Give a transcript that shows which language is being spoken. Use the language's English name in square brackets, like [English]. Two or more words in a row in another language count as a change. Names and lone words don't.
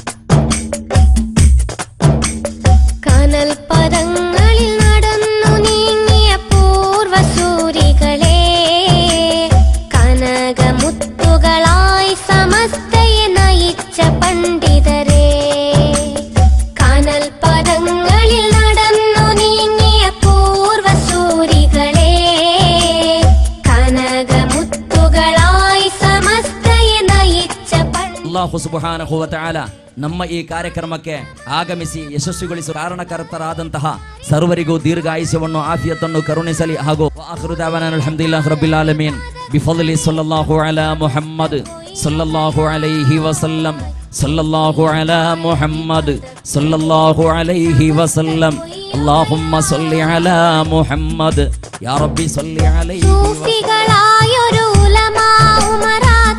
[Malayalam] കനൽ പദങ്ങളിൽ നടന്നു നീങ്ങിയ പൂർവസൂരികളെ, കനകമുത്തുകളായി സമസ്തയെ നയിച്ച പണ്ഡിതരെ. കനൽ പദങ്ങളിൽ നടന്നു നീങ്ങിയ പൂർവസൂരികളെ, കനകമുത്തുകളായി സമസ്തയെ നയിച്ച [Arabic] الله سبحانه وتعالى [Kannada] ನಮ್ಮ ಈ ಕಾರ್ಯಕ್ರಮಕ್ಕೆ ಆಗಮಿಸಿ ಯಶಸ್ವಿಗೊಳಿಸುವ ಕಾರಣಕರ್ತರಾದಂತಹ ಸರ್ವರಿಗೂ ದೀರ್ಘಾಯುಷ್ಯವನ್ನು ಆಫಿಯತನ್ನು ಕರುಣಿಸಲಿ. [Arabic] ಹಾಗೂ آخر دعوانا الحمد لله رب العالمين بفضل صلى الله على محمد صلى الله عليه وسلم صلى الله على محمد صلى الله عليه وسلم اللهم صل على محمد يا رب صل عليه وسلم.